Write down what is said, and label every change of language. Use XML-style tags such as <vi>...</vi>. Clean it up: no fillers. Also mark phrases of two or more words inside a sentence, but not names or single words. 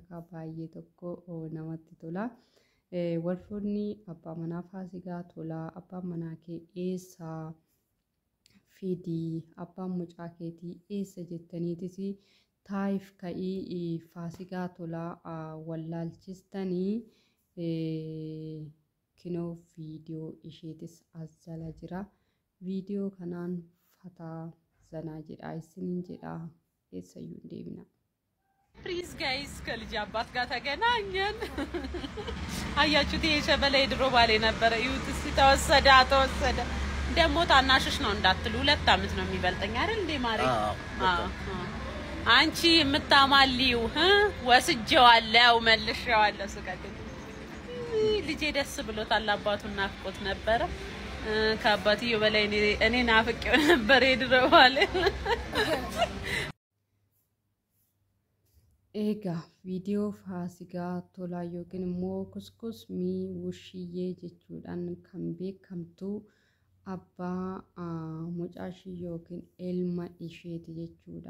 <om>Ka baay'ee tokko namatti tola. Warroonni abbaa manaa Faasikaa Tolaa abbaan manaa kee eessa fidii abbaan mucaa keetii eessa jettaniitis taayif ka'ii Faasikaa Tolaa wallaalchistanii kinoo viidiyoo isheetis as jala jira. Viidiyoo kanaan fataa zanaa jedhaa isiniin jedhaa eessayyuu hin deemina.</om> <en>please guys</en> <am>ከልጅ አባት ጋር ተገናኘን። አያችሁት? ይሄ ሸበላ የድሮ ባሌ ነበረ። ይሁት እስቲ ተወሰደ። ደግሞ ታናሽሽ ነው እንዳትሉ 2 አመት ነው የሚበልጠኝ አይደል እንዴ ማሬ? አንቺ የምታማሊው ወስጄዋለሁ መልሼዋለሁ። ስቀጥል ልጄ ደስ ብሎታል። አባቱን ናፍቆት ነበረ። ከአባትየው በላይ እኔ ናፍቄው ነበር የድሮ ባሌ።</am> <om>Egaa viidiyoo faasigaa tolaa yookiin immoo kuskusmii wushiyyee jechuudhaan kan beekamtu abbaa mucaashii yookiin ilma isheeti jechuudha.</om>